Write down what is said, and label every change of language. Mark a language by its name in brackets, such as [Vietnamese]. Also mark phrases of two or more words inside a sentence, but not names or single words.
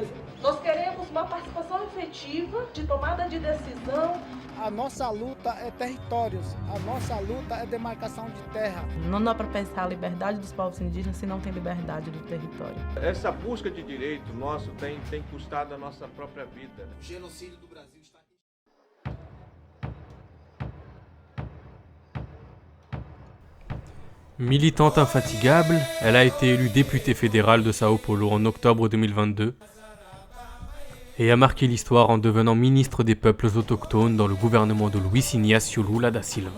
[Portuguese] Nós queremos uma participação efetiva de tomada de decisão. A nossa luta é territórios, a nossa luta é demarcação de terra. Não dá para pensar a liberdade dos povos indígenas se não tem liberdade do território. Essa busca de direito nosso tem custado a nossa própria vida. O genocídio do Brasil está... [French] Militante infatigable, elle a été élue députée fédérale de Sao Paulo en octobre 2022 et a marqué l'histoire en devenant ministre des peuples autochtones dans le gouvernement de Luiz Inácio Lula da Silva.